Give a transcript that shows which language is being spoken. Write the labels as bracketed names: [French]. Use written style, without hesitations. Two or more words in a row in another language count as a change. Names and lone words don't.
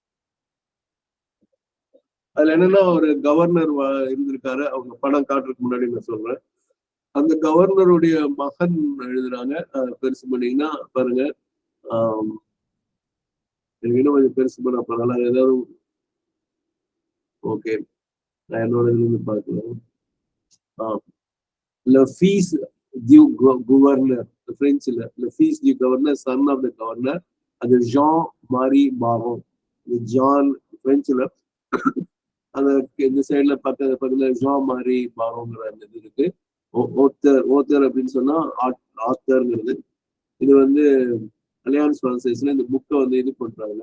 [Tamil] அதுல என்னன்னா ஒரு கவர்னர் இருந்திருக்காரு, அவங்க படம் காட்டுறதுக்கு முன்னாடி நான் சொல்றேன். அந்த கவர்னருடைய மகன் எழுதுறாங்க, பெருசு பண்ணீங்கன்னா பாருங்க. எனக்கு இன்னும் கொஞ்சம் பெருசு பண்ண பரவாயில்ல, ஏதாவது ஓகே நான் என்னோட இதுல இருந்து பார்க்கிறேன். [French] Le fils du gouverneur, பிரெஞ்சுல le fils du gouverneur, [English] son of the governor, [Tamil] அது ஜான் மாரி பாரோன். ஜான் பிரெஞ்சுல அந்த இந்த சைட்ல பக்கத்துல ஜான் மாரி பாரோங்கிற அந்த இது இருக்கு. ஓத்தர் அப்படின்னு சொன்னா ஆத்தர்ங்கிறது. இது வந்து அலியான்ஸ் பிரான்சைஸ்ல இந்த புக்கை வந்து இது பண்றாங்க.